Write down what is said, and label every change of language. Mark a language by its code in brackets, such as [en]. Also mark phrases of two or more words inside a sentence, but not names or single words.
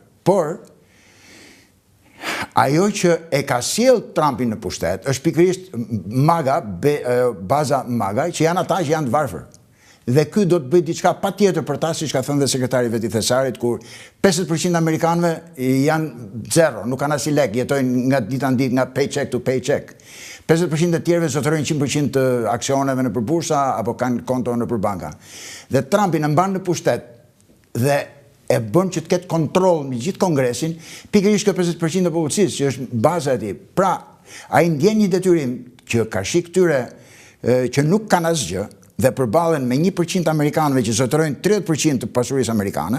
[sq] Por ajo që e ka sjell Trumpin në pushtet është pikërisht MAGA, baza MAGA, që janë ata që janë të varfër. Dhe ky do të bëjë diçka patjetër për ta, siç ka thënë dhe sekretari vet i Thesarit, kur 50% amerikanëve janë zero, nuk kanë as i lek, jetojnë nga dita në ditë, nga [en] paycheck to paycheck. [sq] 50% e tjerëve zotërojnë 100% të aksioneve në bursa apo kanë konto në banka. Dhe Trumpi në mban në pushtet dhe e bën që të ketë kontroll me gjithë Kongresin, pikërisht kjo 50% e popullsisë që është baza e tij. Pra, ai ndjen një detyrim që ka shi këtyre që nuk kanë asgjë dhe përballen me 1% amerikanëve që zotërojnë 30% të pasurisë amerikane.